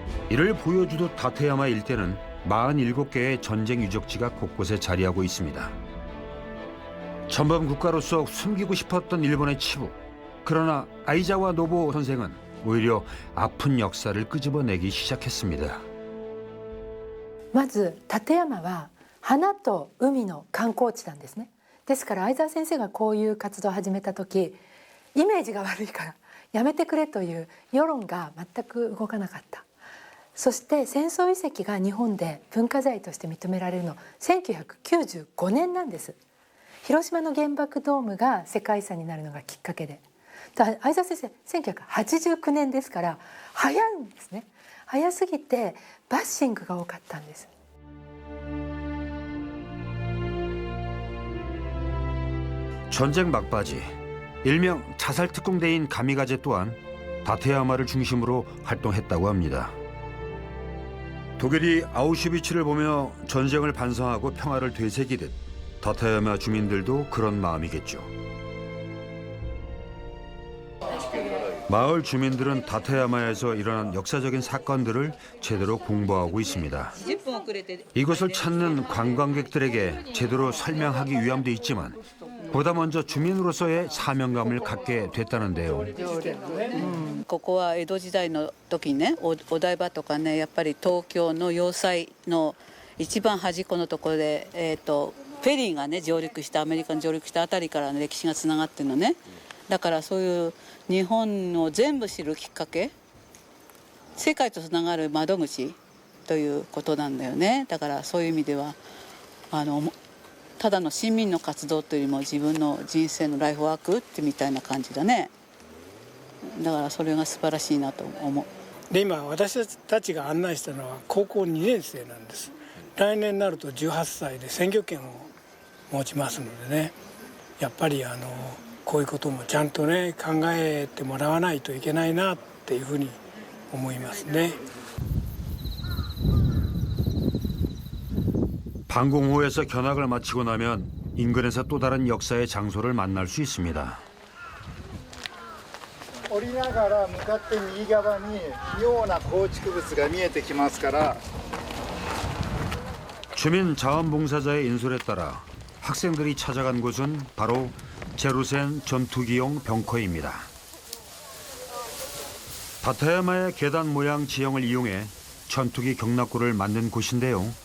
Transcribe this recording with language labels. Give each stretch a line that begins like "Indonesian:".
Korean: 이를 보여주듯 다테야마 일대는 47개의 전쟁 유적지가 곳곳에 자리하고 있습니다. 전범 국가로서 숨기고 싶었던 일본의 치부. 그러나 아이자와 노부 선생은 오히려 아픈 역사를 끄집어내기 시작했습니다.
Japanese: まず立山は花と海の観光地なんですね。ですから相沢先生がこういう活動を始めた時、イメージが悪いからやめてくれという世論が全く動かなかった。そして戦争遺跡が日本で文化財として認められるの1995年なんです。広島の原爆ドームが世界遺産になるのがきっかけで。相沢先生1989年ですから早いんですね。早すぎてバッシングが多かったんです。
Korean: 전쟁 막바지, 일명 자살 특공대인 가미가제 또한 다테야마를 중심으로 활동했다고 합니다. 독일이 아우슈비츠를 보며 전쟁을 반성하고 평화를 되새기듯 다테야마 주민들도 그런 마음이겠죠. 마을 주민들은 다테야마에서 일어난 역사적인 사건들을 제대로 공부하고 있습니다. 이곳을 찾는 관광객들에게 제대로 설명하기 위함도 있지만 보다 먼저 주민으로서의 사명감을 갖게 됐다는데요.
Japanese: ここは江戸時代の時にね、お台場とかね、やっぱり東京の要塞の一番端っこのところで、フェリーがね上陸した、アメリカに上陸したあたりからの歴史がつながってるのね。だからそういう日本を全部知るきっかけ、世界とつながる窓口ということなんだよね。だからそういう意味ではただの市民の活動というよりも自分の人生のライフワークってみたいな感じだね。だからそれが素晴らしいなと思う。で今私たちが案内したのは高校2年生なんです。来年になると18歳で選挙権を持ちますのでね、やっぱりこういうこともちゃんとね考えてもらわないといけないなっていうふうに思いますね。
Korean: 방공호에서 견학을 마치고 나면 인근에서 또 다른 역사의 장소를 만날 수 있습니다.
Japanese: 降りながら向かって右側に妙な構築物が見えてきますから
Korean: 주민 자원봉사자의 인솔에 따라 학생들이 찾아간 곳은 바로 제루센 전투기용 벙커입니다. 다테야마의 계단 모양 지형을 이용해 전투기 경납고를 만든 곳인데요.